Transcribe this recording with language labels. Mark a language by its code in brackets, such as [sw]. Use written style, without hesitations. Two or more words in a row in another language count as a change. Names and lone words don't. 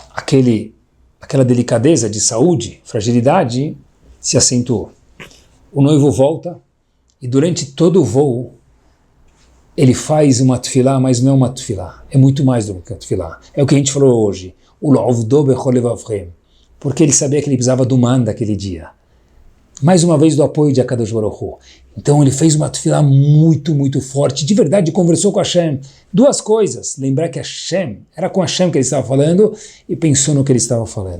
[pt] aquela delicadeza de saúde, fragilidade, se acentuou. O noivo volta e durante todo o voo ele faz uma tefilá, mas não é uma tefilá, é muito mais do que uma tefilá. É o que a gente falou hoje, o [he] לעבדו בכל לבבכם, [pt] porque ele sabia que ele precisava do man daquele dia. Mais uma vez do apoio de Akadosh Baruch Hu. Então ele fez uma tefilá muito, muito forte, de verdade conversou com Hashem. Duas coisas, lembrar que Hashem, era com Hashem que ele estava falando e pensou no que ele estava falando.